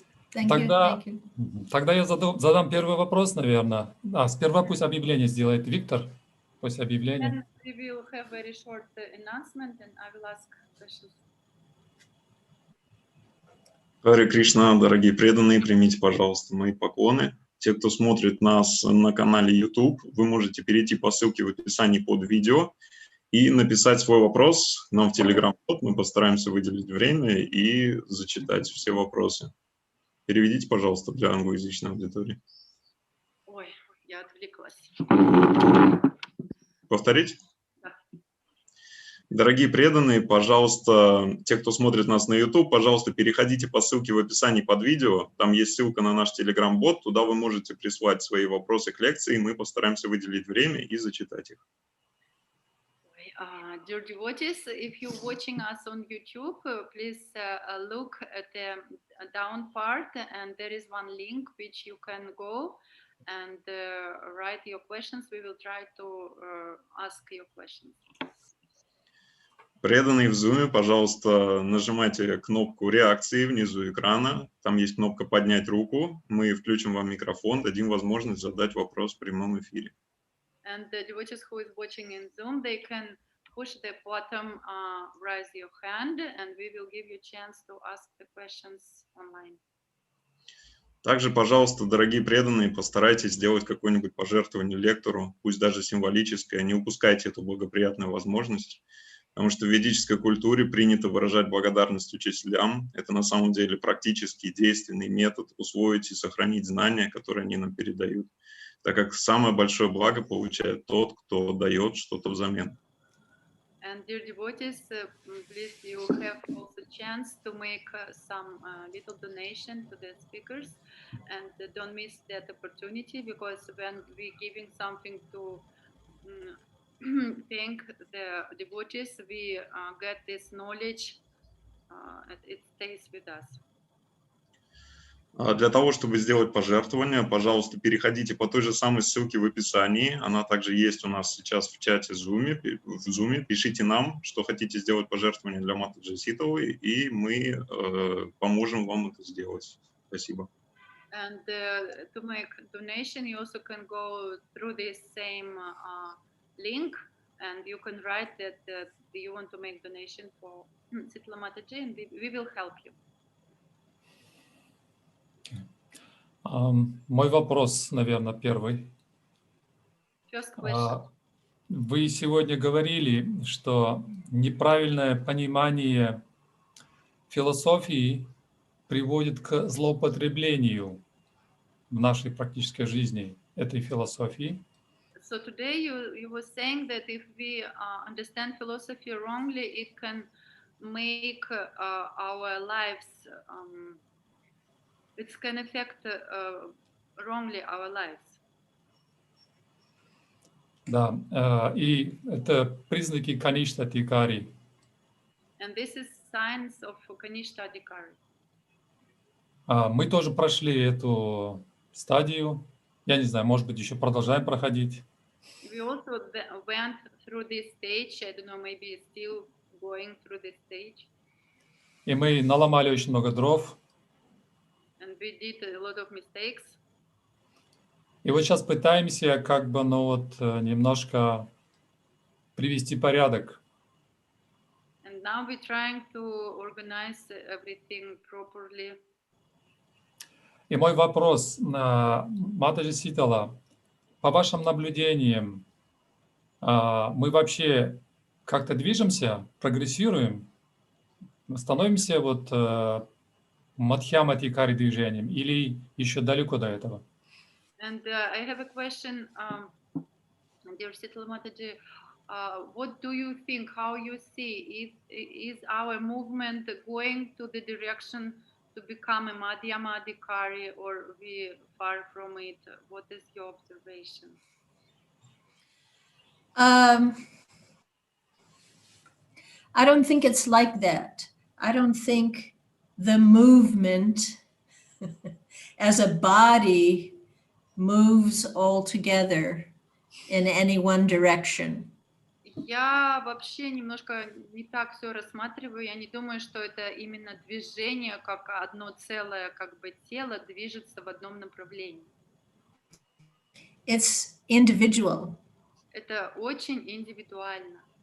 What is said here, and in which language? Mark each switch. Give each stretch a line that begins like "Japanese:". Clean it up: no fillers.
English: Thank you,
Russian: Тогда,
English: thank you.
Russian: тогда я задам первый вопрос, наверное. Сперва пусть объявление сделает Виктор. Пусть объявление.
English: Then we will have very short announcement, and I will ask questions.
Russian: Харе Кришна, дорогие преданные, примите, пожалуйста, мои поклоны. Те, кто смотрит нас на канале YouTube, вы можете перейти по ссылке в описании под видео и написать свой вопрос нам в Telegram-бот. Мы постараемся выделить время и зачитать все вопросы. Переведите, пожалуйста, для англоязычной аудитории. Ой, я отвлеклась. Повторить? Да. Дорогие преданные, пожалуйста, те, кто смотрит нас на YouTube, пожалуйста, переходите по ссылке в описании под видео. Там есть ссылка на наш Telegram-бот. Туда вы можете прислать свои вопросы к лекции, и мы постараемся выделить время и зачитать их.
English: Dear devotees, if you're watching us on YouTube, please look at the down part, and there is one link which you can go and write your questions. We will try to ask your questions.
Russian: Преданные в Zoom, пожалуйста, нажимайте кнопку реакции внизу экрана. Там есть кнопка «Поднять руку». Мы включим вам микрофон, дадим возможность задать вопрос в прямом эфире.
English: And the devotees who is watching in Zoom, they can push the button, raise your hand, and we will give you a chance to ask the questions online.
Russian: Также, пожалуйста, дорогие преданные, постарайтесь сделать какое-нибудь пожертвование лектору, пусть даже символическое. Не упускайте эту благоприятную возможность, потому что в ведической культуре принято выражать благодарность учителям. Это на самом деле практический, действенный метод усвоить и сохранить знания, которые они нам передают, так как самое большое благо получает тот, кто дает что-то взамен.
English: And dear devotees, please, you have also chance to make some little donation to the speakers, and don't miss that opportunity, because when we giving something to thank the devotees, we get this knowledge, it stays with us.
Russian: Для того, чтобы сделать пожертвование, пожалуйста, переходите по той же самой ссылке в описании. Она также есть у нас сейчас в чате в Zoom. Пишите нам, что хотите сделать пожертвование для Матаджи Ситалы, и мы поможем вам это сделать. Спасибо.
English: And to make donation, you also can go through this same link, and you can write that you want to make donation for Sitala Mataji, and we will help you.
Russian: Мой вопрос, наверное, первый.
English: First question.
Russian: Вы сегодня говорили, что неправильное понимание философии приводит к злоупотреблению в нашей практической жизни этой философии.
English: So today you were saying that if we understand philosophy wrongly, it can make our lives, it can affect wrongly our lives.
Russian: Да, и это признаки каништа тикари.
English: And this is signs of Kanishta Adhikari.
Russian: Мы тоже прошли эту стадию. Я не знаю, может быть, еще продолжаем проходить.
English: We also went through this stage. I don't know, maybe still going through this stage.
Russian: И мы наломали очень много дров.
English: And we did a lot of mistakes.
Russian: И вот сейчас пытаемся как бы, немножко привести порядок.
English: And now we're trying to organize everything properly.
Russian: И мой вопрос, Матаджи Ситала, по вашим наблюдениям, мы вообще как-то движемся, прогрессируем, становимся мадхьяматикари движением или еще далеко до этого?
English: And I have a question, dear Sitala Mataji. What do you think? How you see? Is our movement going to the direction to become a Madhyama Adhikari, or we far from it? What is your observation? I don't think it's like that. I don't think the movement as a body moves all together in any one direction.
Russian: Я вообще немножко не так все рассматриваю. Я не думаю, что это именно движение, как одно целое, как бы тело движется в одном направлении.
English: It's individual.
Russian: Это очень индивидуально.